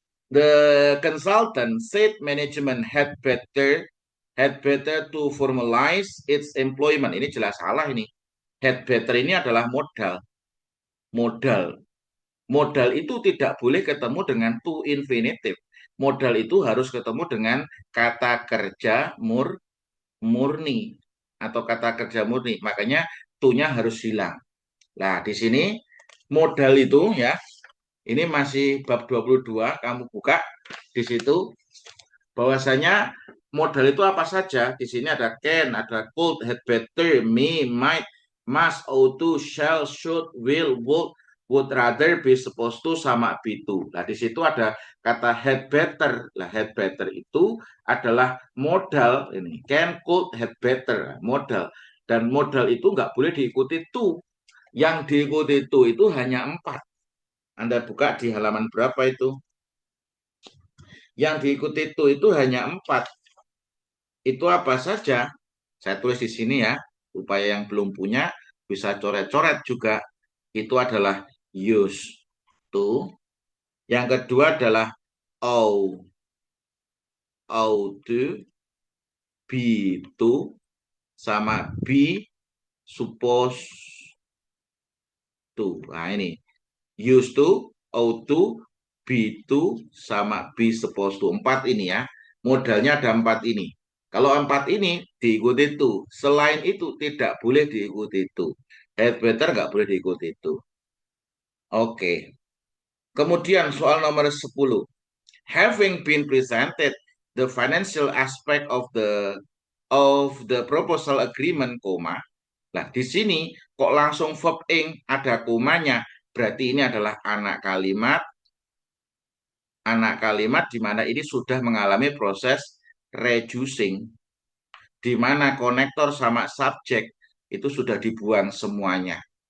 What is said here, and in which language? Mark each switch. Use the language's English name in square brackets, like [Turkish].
[English] The consultant said management had better to formalize its employment. [Indonesian] Ini jelas salah ini. Had better ini adalah modal. Modal. Modal itu tidak boleh ketemu dengan to infinitive. Modal itu harus ketemu dengan kata kerja murni atau kata kerja murni. Makanya to-nya harus hilang. Nah, di sini modal itu ya, ini masih bab 22, kamu buka di situ bahwasanya modal itu apa saja. Di sini ada can, ada could, had better, may, might, must, ought to, shall, should, will, would rather, be supposed to, sama be to. Nah, di situ ada kata had better. Lah, had better itu adalah modal ini. Can, could, had better, modal. Dan modal itu nggak boleh diikuti to. Yang diikuti to itu hanya 4. Anda buka di halaman berapa itu? Yang diikuti itu hanya 4. Itu apa saja? Saya tulis di sini ya, supaya yang belum punya bisa coret-coret juga. Itu adalah used to. Yang kedua adalah ought to, be to, sama be supposed to. Nah ini, used to, ought to, be to, sama be supposed to. 4 ini ya. Modalnya ada 4 ini. Kalau 4 ini diikuti itu. Selain itu tidak boleh diikuti itu. Had better nggak boleh diikuti itu. Oke. Kemudian soal nomor 10. [English] Having been presented the financial aspect of the proposal agreement, koma. [Indonesian] Nah, di sini kok langsung verb ing ada komanya, berarti ini adalah anak kalimat di mana ini sudah mengalami proses reducing, di mana konektor sama subjek itu sudah dibuang semuanya.